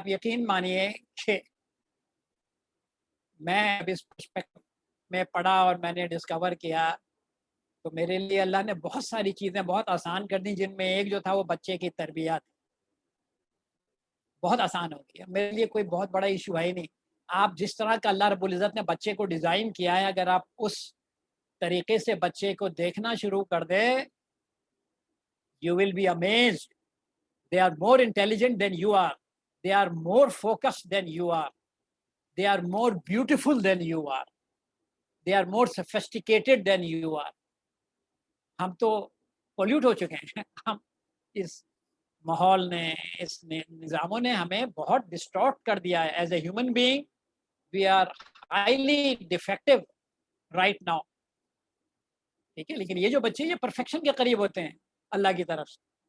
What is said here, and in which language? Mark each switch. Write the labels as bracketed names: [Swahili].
[Urdu] آپ یقین مانیے کہ میں اب اس پرسپیکٹو میں پڑھا اور میں نے ڈسکور کیا تو میرے لیے اللہ نے بہت ساری چیزیں بہت آسان کر دی، جن میں ایک جو تھا وہ بچے کی تربیت بہت آسان ہو گیا. میرے لیے کوئی بہت بڑا ایشو ہے ہی نہیں. آپ جس طرح کا اللہ رب العزت نے بچے کو ڈیزائن کیا ہے، اگر آپ اس طریقے سے بچے کو دیکھنا شروع کر دیں، [English] you will be amazed. They are more intelligent than you are. They are more focused than you are. They are more beautiful than you are. They are more sophisticated than you are. [Urdu] ہم تو pollute ہو چکے ہیں. ہم اس ماحول نے، اس نظاموں نے ہمیں بہت ڈسٹارٹ کر دیا ہے. [English] As a human being we are highly defective right now. [Urdu] ٹھیک ہے، لیکن یہ جو بچے یہ پرفیکشن کے قریب ہوتے ہیں اللہ کی طرف سے.